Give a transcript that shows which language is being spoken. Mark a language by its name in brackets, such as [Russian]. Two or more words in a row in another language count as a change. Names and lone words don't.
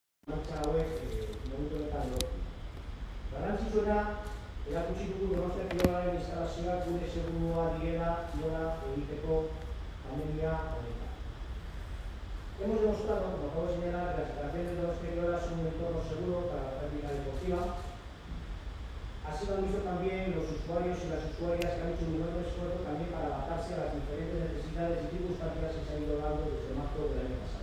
[Basque] hauek momentu honetan lortu. Garrantzitsuena erakutsi dugu Donostia Kirolaren instalazioak gure segurua direla nola egiteko pandemia honetan. [Spanish] Hemos demostrado, como acabo de señalar, que las instalaciones de Donostia Kirola son un entorno seguro para la práctica deportiva. Así lo han visto también los usuarios y las usuarias que han hecho un enorme esfuerzo también para adaptarse a las diferentes necesidades y circunstancias que se han ido dando desde marzo del año pasado.